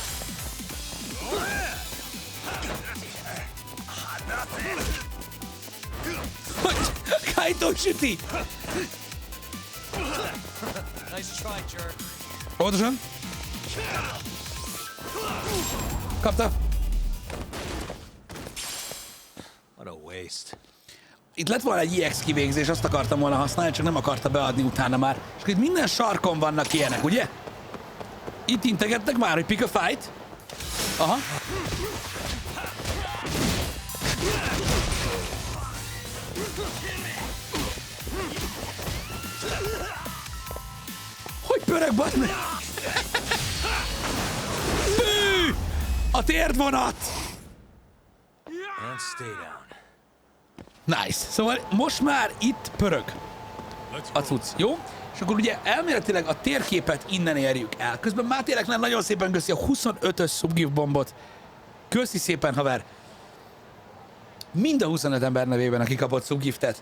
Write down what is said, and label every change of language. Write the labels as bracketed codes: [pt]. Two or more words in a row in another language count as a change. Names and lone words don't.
[hu] Kaito süti! Pontosan? Kapta? [en] What a waste. [hu] Itt lett volna egy EX kivégzés, azt akartam volna használni, csak nem akarta beadni utána már. És itt minden sarkon vannak ilyenek, ugye? Itt integettek már, hogy [en] pick a fight. [hu] Aha. Hogy pörög, bazd meg? Fű! A térdvonat! [en] And stay down. Nice. [hu] Szóval most már itt pörög a cucc, jó? És akkor ugye elméletileg a térképet innen érjük el. Közben Mátének nagyon szépen köszi a 25-ös [en] subgift bombot. [hu] Köszi szépen, haver. Mind a 25 ember nevében, aki kapott subgiftet.